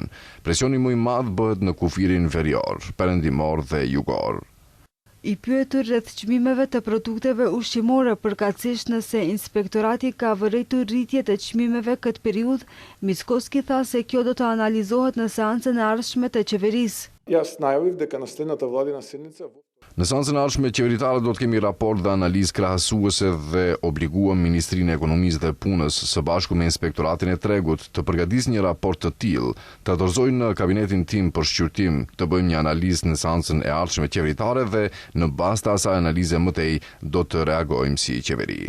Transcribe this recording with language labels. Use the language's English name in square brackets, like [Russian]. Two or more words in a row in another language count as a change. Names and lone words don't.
[Albanian] Presioni më i madh bëhet në kufirin verior, perëndimor dhe jugor. I pyetur rreth çmimeve të produkteve ushqimore, përkatësisht nëse inspektorati ka vërejtur rritje të çmimeve këtë periudhë, Mickoski tha se kjo do të analizohet në seancën e ardhshme të qeverisë. [Macedonian] Јас најавив дека на следната владина седница [Albanian] Në seancën e ardhshme qeveritare do të kemi raport dhe analizë krahasuese dhe obliguam Ministrinë e Ekonomisë dhe Punës së bashku me Inspektoratin e Tregut të përgatisë një raport të tillë, të dorëzojnë në kabinetin tim për shqyrtim, të bëjmë një analizë në seancën e ardhshme qeveritare dhe në bazë të asaj analize më tej do të reagojmë si qeveri.